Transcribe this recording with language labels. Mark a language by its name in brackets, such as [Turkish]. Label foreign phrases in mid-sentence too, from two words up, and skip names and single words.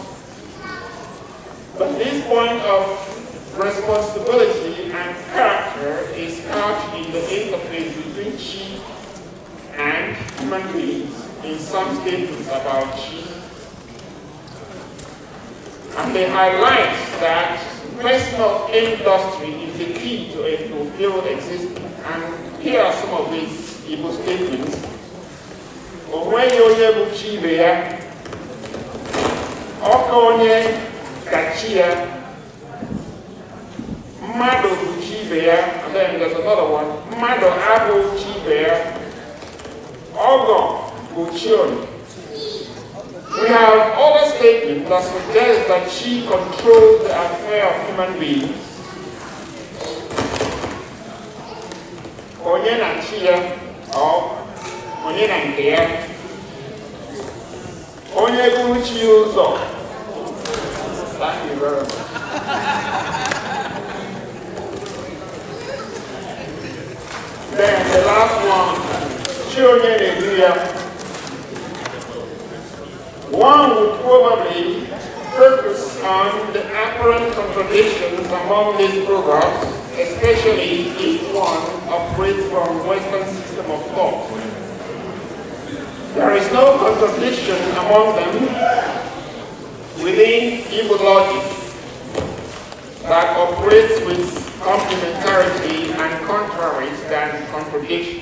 [English] But this point of responsibility and character is couched in the interface between Chi and human beings in some statements about Chi. And they highlight that personal industry is the key to a fulfilled existence. And here are some of these Igbo statements. [Igbo] Onwenye onye bụ chi ibe ya, ọka onye ka chi ya, mmadụ bụ chi ibe ya, [English] and then there's another one, [Igbo] mmadụ abụ chi ibe ya, ọgọ bụ chi onye. [English] We have other statements that suggest that she controls the affair of human beings. [Igbo] Onye na chi ya, or onye na nke ya, onye gụrụ chi ụzọ. [English] Thank you very much. Then the last one, [Igbo] chi onye na-edu ya. [English] One would probably focus on the apparent contradictions among these programs, especially if one operates from Western system of thought. There is no contradiction among them within Igbo logic that operates with complementarity and contraries than contradictions.